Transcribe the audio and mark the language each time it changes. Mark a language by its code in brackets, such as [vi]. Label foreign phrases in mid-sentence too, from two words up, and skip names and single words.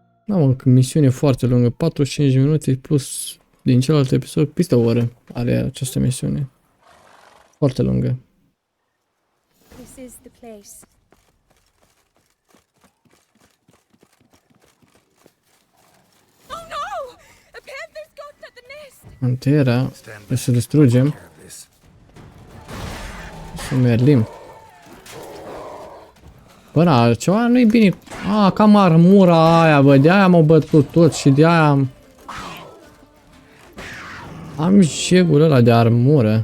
[ro] Am o misiune foarte lungă, 45 minute plus din celălalt episod, peste o oră are această misiune. Foarte lungă. [en] This is the place. Oh no! A panther's got at the nest! [ro] Pantera, trebuie să distrugem. Să merlim. Bă, da, ceva nu-i bine. Cam armura aia, bă, de-aia m-au bătut tot și de-aia am jegul ăla de armură.